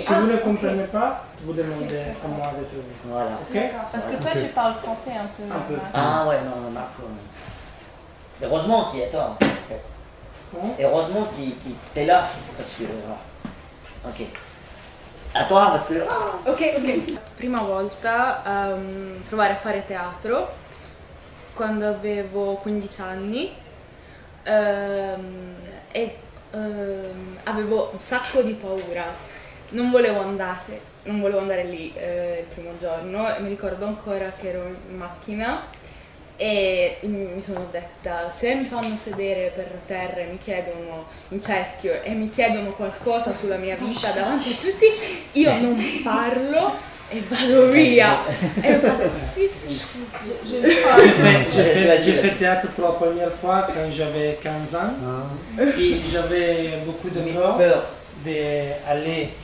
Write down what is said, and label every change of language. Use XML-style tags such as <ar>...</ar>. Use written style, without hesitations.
<fr>Si vous ne comprenez pas, vous demandez à moi de trouver. Voilà. Ok? Parce que toi, tu parles français un peu. Un peu. Ah ouais, non, Marco. Heureusement qu'il est toi, en fait. Comment? Heureusement qu'il est là, parce que... Ok. A toi, parce que... Ok.</fr> <it>Prima volta provare a fare teatro quando avevo 15 anni e avevo un sacco di paura. Non volevo andare lì il primo giorno e mi ricordo ancora che ero in macchina e mi sono detta: se mi fanno sedere per terra e mi chiedono in cerchio e mi chiedono qualcosa sulla mia vita davanti a tutti, io non parlo et vado via.</it> <fr>Et si, J'ai fait théâtre pour la première fois quand j'avais 15 ans et j'avais beaucoup de peur d'aller</fr>